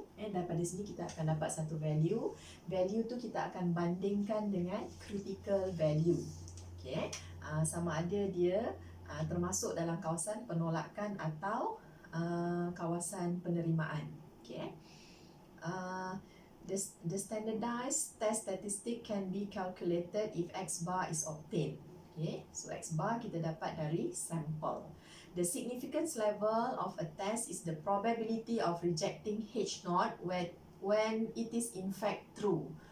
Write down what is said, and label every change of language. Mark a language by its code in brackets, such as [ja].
[ms] Daripada sini kita akan dapat satu value. Value tu kita akan bandingkan dengan critical value. Okay, sama ada dia termasuk dalam kawasan penolakan atau kawasan penerimaan. Okay. [en] The standardized test statistic can be calculated if X bar is obtained. [ms] Okay, so X bar kita dapat dari sampel. [en] The significance level of a test is the probability of rejecting H0 when it is in fact true.